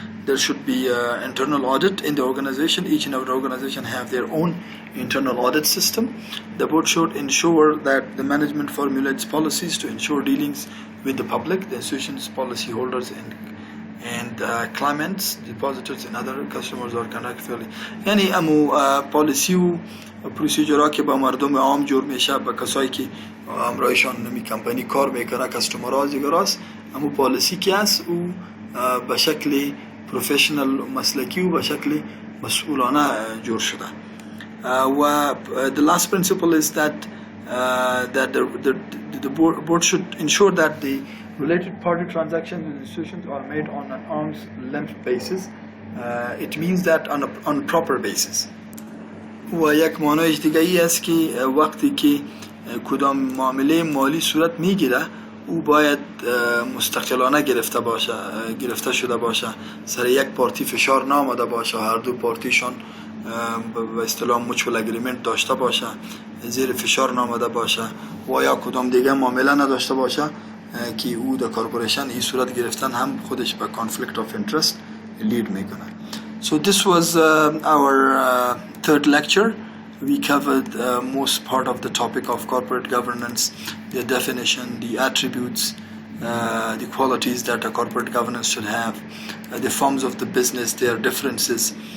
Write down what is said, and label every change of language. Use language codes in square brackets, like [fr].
[en] There should be internal audit in the organization. Each and every organization have their own internal audit system. The board should ensure that the management formulates policies to ensure dealings with the public, the institutions, policyholders, and clients, depositors, and other customers are conducted fairly. [fa] یعنی امو پالیسی و پروسیجرها که با مردم عام جور میشه، با کسایی که امرایشان نمی کمپانی کار میکنه، کستومرها دیگراست، امو پالیسی که هست او به شکل پروفشنال مسلکی و به شکل مسئولانه جور شده. [en] و the last principle is that the board should ensure that the related party transactions with institutions are made on an arm's length basis. It means that on a proper basis. [fa] و یک معنایش دیگه ای است که وقتی که کدام معامله مالی صورت میگیره او باید مستقلانه گرفته شده باشه، سر یک پارتی فشار نامده باشه، هر دو پارتیشان به اصطلاح موچول اگریمنت داشته باشه، زیر فشار نامده باشه و یا کدام دیگه معامله نداشته باشه که او در کارپوریشن این صورت گرفتن هم خودش به conflict of interest lead میکنه. [en] So this was our third lecture. We covered most part of the topic of corporate governance, the definition, the attributes, the qualities that a corporate governance should have, the forms of the business, their differences.